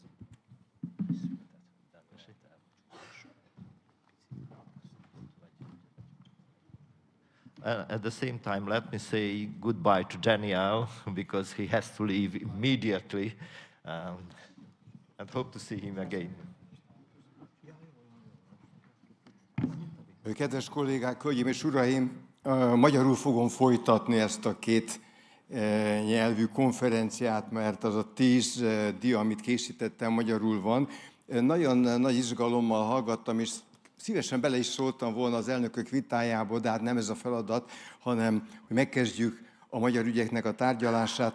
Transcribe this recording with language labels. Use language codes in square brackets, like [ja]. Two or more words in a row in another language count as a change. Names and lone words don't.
[en] At the same time, let me say goodbye to Dăianu because he has to leave immediately, and hope to see him again. [hu] Kedves kollégák, hölgyeim és uraim, magyarul fogom folytatni ezt a két nyelvű konferenciát, mert az a 10 dia, amit készítettem, magyarul van. Nagyon nagy izgalommal hallgattam, és szívesen bele is szóltam volna az elnökök vitájába, de hát nem ez a feladat, hanem hogy megkezdjük a magyar ügyeknek a tárgyalását.